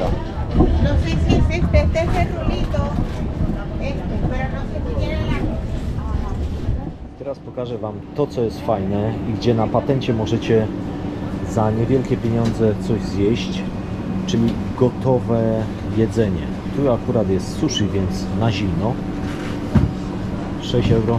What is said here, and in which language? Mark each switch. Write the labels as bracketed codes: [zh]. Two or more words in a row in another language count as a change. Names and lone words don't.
[es] No sé si es este es el rulito, pero no sé si tiene la... [pl] Teraz pokażę wam to, co jest fajne i gdzie na patencie możecie za niewielkie pieniądze coś zjeść, czyli gotowe jedzenie. Tu akurat jest sushi, więc na zimno. 6 euro.